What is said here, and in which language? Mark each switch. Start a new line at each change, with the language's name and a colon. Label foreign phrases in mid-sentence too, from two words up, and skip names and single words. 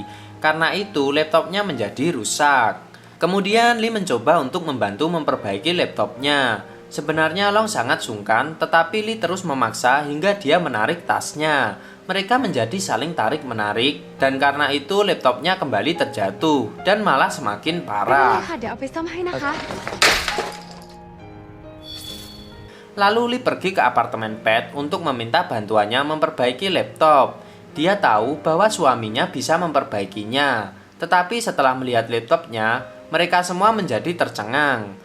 Indonesian: Karena itu laptopnya menjadi rusak. Kemudian Lee mencoba untuk membantu memperbaiki laptopnya. Sebenarnya Long sangat sungkan, tetapi Lee terus memaksa hingga dia menarik tasnya. Mereka menjadi saling tarik-menarik dan karena itu laptopnya kembali terjatuh dan malah semakin ไม่ parah.
Thai: ค่ะเดี๋ยวเอาไปซ่อมให้นะคะ
Indonesian: Lalu Lee pergi ke apartemen Pat untuk meminta bantuannya memperbaiki laptop. Dia tahu bahwa suaminya bisa memperbaikinya. Tetapi setelah melihat laptopnya, mereka semua menjadi tercengang.